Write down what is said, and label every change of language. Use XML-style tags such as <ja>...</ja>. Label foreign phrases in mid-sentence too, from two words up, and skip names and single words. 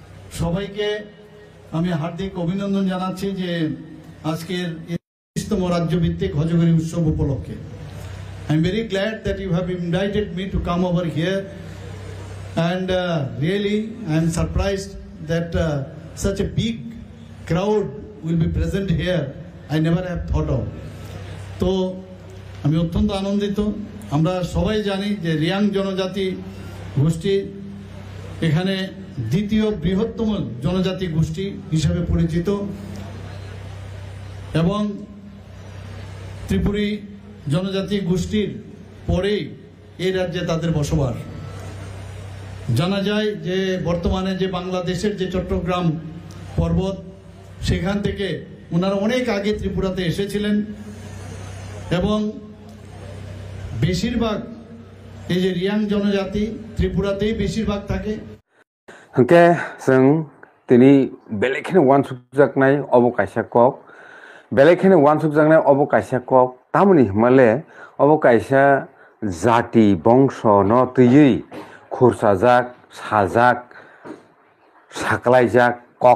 <bn>সবাইকে আমি হার্দিক অভিনন্দন জানাচ্ছি যে আজকের ৩০তম রাজ্যভিত্তিক হজগরি উৎসব উপলক্ষে।</bn> <en>I am very glad that you have invited me to come over here, and really I am surprised that such a big crowd will be present here. I never have thought of.</en> <bn>তো আমি অত্যন্ত আনন্দিত। আমরা সবাই জানি যে রিয়াং জনজাতি গোষ্ঠী এখানে দ্বিতীয় বৃহত্তম জনজাতি গোষ্ঠী হিসাবে পরিচিত এবং ত্রিপুরী জনজাতি গোষ্ঠীর পরেই এই রাজ্যে তাদের বসবাস। জানা যায় যে বর্তমানে যে বাংলাদেশের যে চট্টগ্রাম পর্বত সেখান থেকে ওনারা অনেক আগে ত্রিপুরাতে এসেছিলেন এবং বেশিরভাগ এই যে রিয়াং জনজাতি ত্রিপুরাতেই বেশিরভাগ থাকে।</bn> <trp>হংকে जों दिनै बेलेगखिनि वानसुकजाकनाय अबकायसा कक बेलेगखिनि वानसुकजाकनाय अबकायसा कक तामनि हिमाले अबकायसा जाति बंश न तैयै खुरसाजाक साजाक साकलायजाक कक</trp>